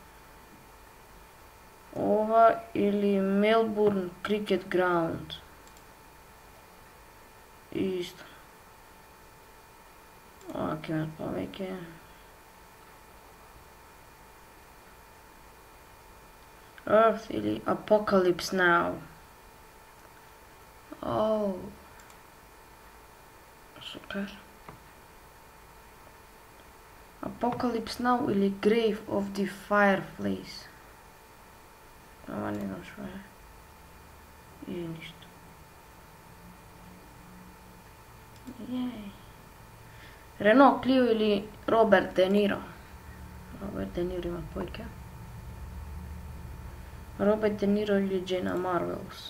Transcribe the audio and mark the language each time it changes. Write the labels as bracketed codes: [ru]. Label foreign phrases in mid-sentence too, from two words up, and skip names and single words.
[mk] Ова или Melbourne Cricket Ground. Исто. Ова ќе имат повеќе. Earth или Apocalypse Now. Супер. Apocalypse Now или Grave of the Fireplace. Ова не знам шо е. Или ништо. Рено Клио или Роберт Де Ниро. Роберт Де Ниро има појќе. Роберт Де Ниро или Джена Марвелс.